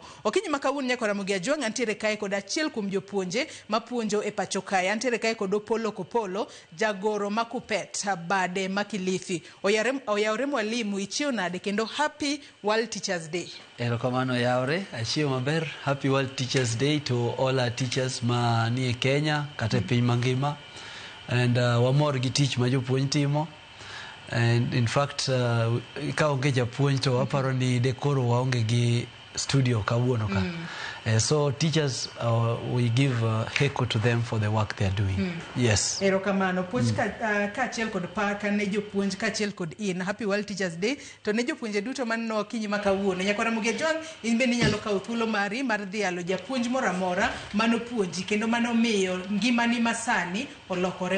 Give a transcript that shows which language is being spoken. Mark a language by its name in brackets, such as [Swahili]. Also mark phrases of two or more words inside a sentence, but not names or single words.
[Luo (Kenya and Tanzania)] Okinyi makawuono nyako Ramogi Ajwang' antiere kae kod achiel kuom jopuonje mapuonjo e pachoka antiere kae kod Opolo Kopolo jagoro makupet bade makilifi oyawre mwalimu ichio nade kendo [English] happy World Teachers Day. [Luo (Kenya and Tanzania)] Erokamano yaure, achiew maber. [English] Happy World Teachers Day to all our teachers [Luo (Kenya and Tanzania)] ma ni e Kenya kata piny mangima. And wamor gi tich ma jopuonj timo. And [English] in fact [Luo (Kenya and Tanzania)] ka onge japuonj to waparo ni dekoro waonge gi studio kawuono ka. [English] So teachers we give heko to them for the work they are doing. Yes. [Luo (Kenya and Tanzania)] Erokamano puoch ka achiel kod paka ne jopuonj ka achiel kod in [English] happy World Teachers Day [Luo (Kenya and Tanzania)] to ne jopuonje duto manno okinyi makawuono nyako Ramogi Ajwang' in bende nyalo kawo thuolo mari mar dhialo japuonj moro amora mano puonji kendo mano miyo ngimani masani olokore.